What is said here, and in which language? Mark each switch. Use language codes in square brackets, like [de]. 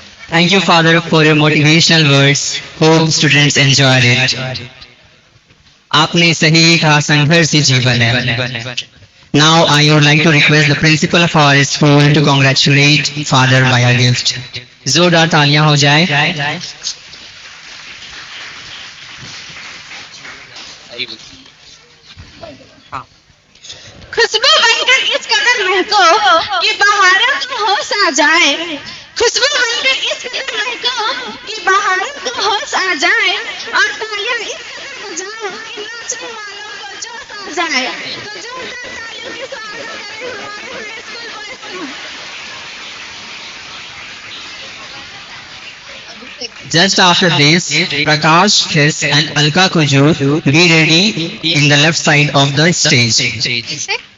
[en] Thank you, Father, for your motivational words. Hope students enjoyed it. [hi] आपने सही कहा, संघर्ष ही जीवन है। [en] Now I would like to request the principal of our school to congratulate Father by a gift. [hi] जोरदार तालियां हो जाए। खुशबू बनकर इस कदर महको कि बहारों का होश आ जाए। खुशबू बनकर इस कदर महको कि बाहरों को होश आ जाए और तालियां इस कदर बजाओ कि नाचने वालों को जोश आ जाए। तो जोरदार तालियों के स्वागत करें हमारे हाई स्कूल बॉयज का। [en] Just after this, Prakash, Chris and Alka Kujur be ready in the left side of the stage.